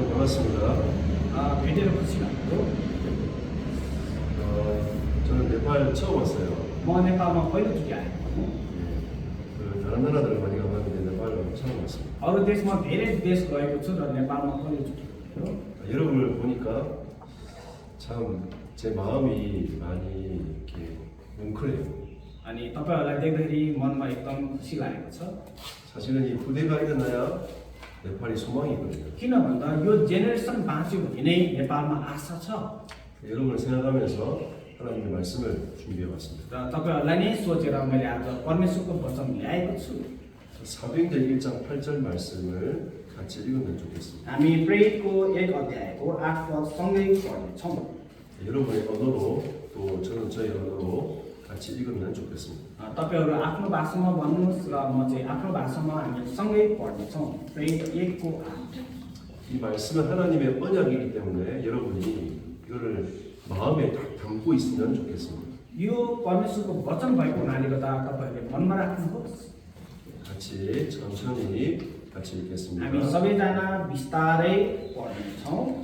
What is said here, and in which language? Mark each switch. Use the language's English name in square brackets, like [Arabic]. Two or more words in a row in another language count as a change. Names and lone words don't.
[Korean] 반갑습니다. [Nepali] भेटेर खुसी लाग्यो। [Korean] 저는 네팔 처음 왔어요. [Nepali] म नेपालमा पहिलोचोटि आएको हुँ। [Korean] 다른 나라들 많이 가봤는데 네팔은 처음 왔습니다. [Nepali] अरू देशमा धेरै देश गएको छु र नेपालमा पहिलोचोटि गएको। [Korean] 여러분을 보니까 참 제 마음이 많이 이렇게 뭉클해요. [Nepali] अनि तपाईहरुलाई देख्दाखेरि मनमा एकदम खुसी लागेको छ। [Korean] 사실은 이 후대가 일어나야 네팔이 소망이거든요. [Nepali] किन भन्दा यो जेनेरेसन बाँच्यो भने नै नेपालमा आशा छ। [Korean] 여러분을 생각하면서 하나님의 말씀을 준비해 왔습니다. [Nepali] र तपाईहरुलाई नै सोचेर मैले आज परमेश्वरको वचन ल्याएको छु। [Korean] 사도행전 1장 8절 말씀을 같이 읽으면 좋겠습니다. [Nepali] हामी प्रेरितको 1 अध्यायको 8 पद सँगै पढ्नेछौँ। [Korean] 여러분의 언어로 또 저는 저희 언어로 같이 읽으면 좋겠습니다. [Nepali] तपाईहरु आफ्नो भाषामा भन्नुस् र म चाहिँ आफ्नो भाषामा हामी सँगै पढ्नेछौँ। प्रेरित 1 को 8। [Korean] 이 말씀은 하나님의 언약이기 때문에 여러분이 이거를 마음에 딱 담고 있으면 좋겠습니다. [Nepali] यो परमेश्वरको वचन भएको हुनाले गर्दा तपाईहरुले मनमा राख्नुहोस्। [Korean] 같이 천천히 같이 읽겠습니다. [Nepali] हामी सबैजना बिस्तारै पढ्नेछौँ।